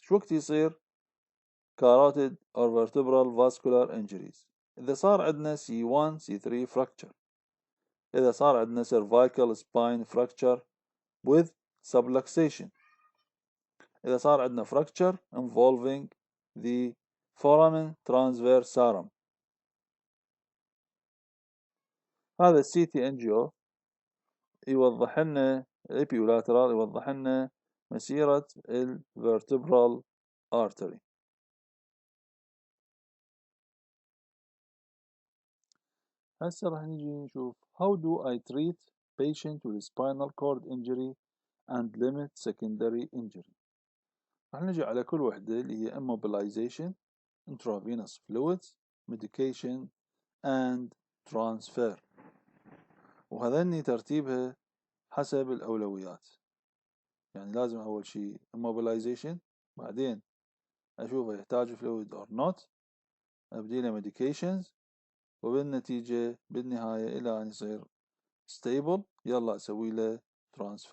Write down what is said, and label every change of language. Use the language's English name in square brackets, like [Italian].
[Arabic] شو وقت يصير [English] carotid or vertebral vascular injuries؟ [Arabic] إذا صار عندنا C1 C3 fracture، إذا صار عندنا [English] cervical spine fracture with subluxation، [Arabic] إذا صار عندنا [English] fracture involving the foramen transversarum. [Arabic] هذا السي تي انجيو يوضح لنا الابيولاترال يوضح لنا مسيرة الvertebral artery. هسه راح نيجي نشوف [English] how do I treat patient with spinal cord injury and limit secondary injury. [Arabic] راح نجي على كل وحدة اللي هي [English] immobilization, intravenous fluids, medication and transfer، [Arabic] وهذني ترتيبها حسب الأولويات. يعني لازم أول شيء immobilization، بعدين أشوفه يحتاج [English] fluid or not، [Arabic] أبديله medications، وبالنتيجة بالنهاية إلى أن يصير stable يلا أسوي له transfer.